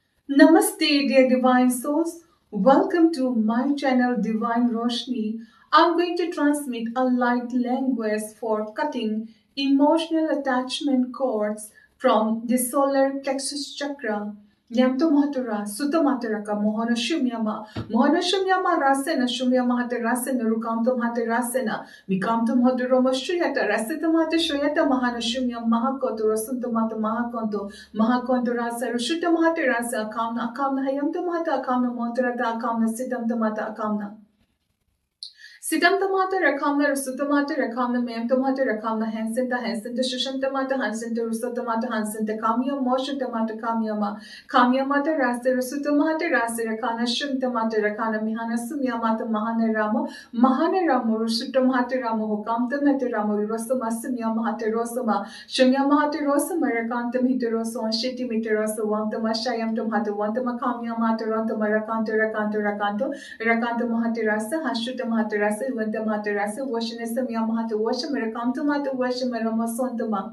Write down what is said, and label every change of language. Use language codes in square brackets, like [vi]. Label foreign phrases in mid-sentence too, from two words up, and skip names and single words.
[en] Namaste, dear divine souls. Welcome to my channel [hi] Divine Roshni. [en] I'm going to transmit a light language for cutting emotional attachment cords from the solar plexus chakra. Nyamto Mahatura, Sutta Mataraka, Mohana Shumyama, Mohana Shumyama Rasena, Shumyama Hata Rasena, Rukamto Hata Rasena, Mikamto Haduroma Shuyata, Rasita Mata Shuyata, Mahana Shumyam Mahakoto, Rasunta Mata Mahakonto, Mahakonto Rasa, Rushuta Mahata Rasa, Akamna, Akamna, Hayamta Mata, Akamna, Montarata, Akamna, Siddhamta Mata, Akamna. Sitam tamata rakamna rusutamata rakamna mayam tamata rakamna hansinta shushantamata hansinta rusutamata hansinta kamya moshantamata kamyamata rasa rusutamata rasa rakana shuntamata rakana mihana sumyamata mahana ramo rusutamata ramo hukamtamata ramo rosama sumyamata rosama shumyamata rosama rakantam hitaroso shiti mitaroso wantama shayam tamata wantama kamyamata rantama rakanto Rakanto Mahatirasa, Hashuta Mahatirasa, Vanta Mahatirasa, Washanesa Yamahata Washam, Rakanto Mata Washam, Ramasontama.